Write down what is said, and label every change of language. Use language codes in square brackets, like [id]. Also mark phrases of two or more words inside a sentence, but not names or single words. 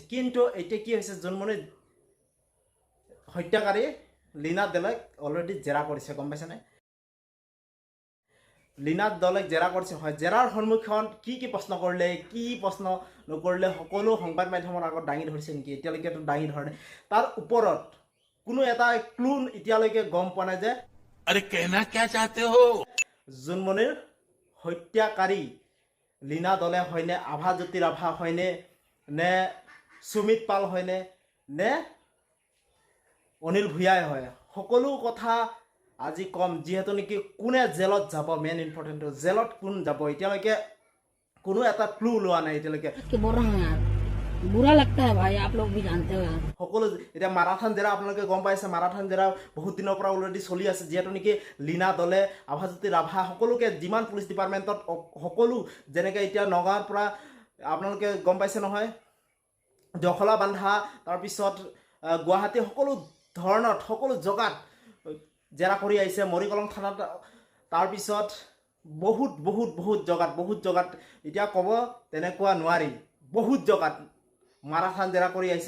[as] কিন্তু এতিয়া কি হৈছে, জোনমণি হত্যাকাৰী লীনা দলেক অলৰেডি জেৰা কৰিছে, গম পাইছেনে? লীনা দলেক জেৰা কৰিছে, হয়। জেৰাৰ সন্মুখীন কি প্ৰশ্ন কৰিলে, কি প্ৰশ্ন নকৰিলে, সকলো সংবাদ মাধ্যমৰ আগত দাঙি ধৰিছে নেকি? এতিয়ালৈকেতো দাঙি ধৰা নাই। তাৰ ওপৰত কোনো এটা ক্লু এতিয়ালৈকে গম পোৱা নাই যে [hi] अरे कहना क्या चाहते हो? [as] জোনমণিৰ হত্যাকাৰী লীনা দলে হয়নে, আভাজ্যোতি ৰাভা হয়নে, নে সুমিত পাল হয়নে, নে অনিল ভূঞাই হয়, সকলো কথা আজি কম। যিহেতু নেকি কোনে জেলত যাব, [en] main important [as] জেলত কোন যাব, এতিয়ালৈকে কোনো এটা ক্লু লোৱা নাই এতিয়ালৈকে। [hi] बुरा लगता है भाई, आप लोग भी जानते हो यार। [as] সকলো এতিয়া মাৰাথান জেৰা আপোনালোকে গম পাইছে, মাৰাথান জেৰা বহুত দিনৰ পৰা অলৰেডি চলি আছে, যিহেতু নেকি লীনা দলে, আভাজ্যোতি ৰাভা সকলোকে, যিমান পুলিচ ডিপাৰ্টমেণ্টত সকলো, যেনেকৈ এতিয়া নগাঁৱৰ পৰা আপোনালোকে গম পাইছে নহয়, জখলা বান্ধা, তাৰপিছত গুৱাহাটী, সকলো ধৰণত সকলো জেগাত জেৰা কৰি আহিছে, মৰিকলং থানাত, তাৰপিছত বহুত জেগাত এতিয়া ক'ব তেনেকুৱা নোৱাৰি, বহুত জেগাত মাৰাথান জেৰা কৰি আহিছে।